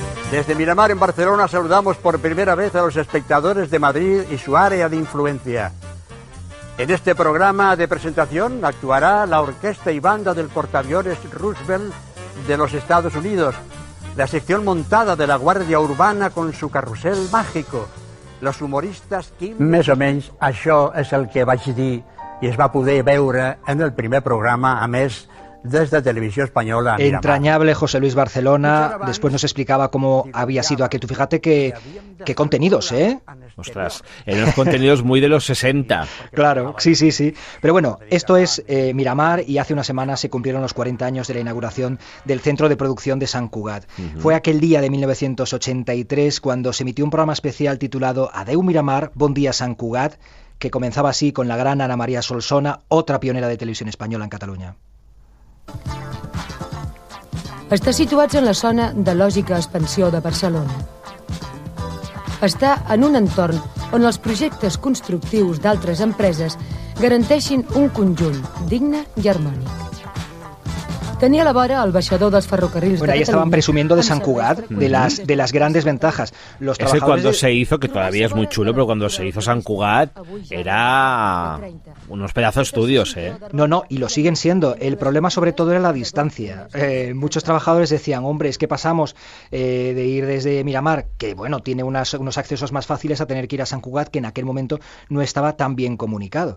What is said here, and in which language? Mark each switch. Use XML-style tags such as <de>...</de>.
<es>Desde Miramar, en Barcelona, saludamos por primera vez a los espectadores de Madrid y su área de influencia. En este programa de presentación actuará la orquesta y banda del portaaviones Roosevelt de los Estados Unidos, la sección montada de la Guàrdia Urbana con su carrusel mágico, los humoristas Kim...</es> <ca>Més o menys, això és el que vaig dir i es va poder veure en el primer programa, a més,</ca> <es>desde Televisión Española. Entrañable José Luis Barcelona, después nos explicaba cómo había sido aquel. Tú fíjate qué contenidos, ¿eh? Ostras, eran los contenidos muy de los 60. Claro, sí. Pero bueno, esto es Miramar y hace una semana se cumplieron los 40 años de la inauguración del Centro de Producción de Sant Cugat. Fue aquel día de 1983 cuando se emitió un programa especial titulado Adeu Miramar, bon dia Sant Cugat, que comenzaba así con la gran Ana María Solsona, otra pionera de televisión española en Cataluña.</es> <ca>Està situat en la zona de lògica expansió de Barcelona. Està en un entorn on els projectes constructius d'altres empreses garanteixin un conjunt digne i harmònic. Tenía la vora al baixador dels ferrocarrils.</ca> <es>Bueno, ahí estaban presumiendo de Sant Cugat, de las grandes ventajas. Los trabajadores... Ese cuando se hizo, que todavía es muy chulo, pero cuando se hizo Sant Cugat era unos pedazos estudios, ¿eh? No, y lo siguen siendo. El problema sobre todo era la distancia. Muchos trabajadores decían, hombre, es que pasamos de ir desde Miramar, que bueno, tiene unos accesos más fáciles, a tener que ir a Sant Cugat, que en aquel momento no estaba tan bien comunicado.</es>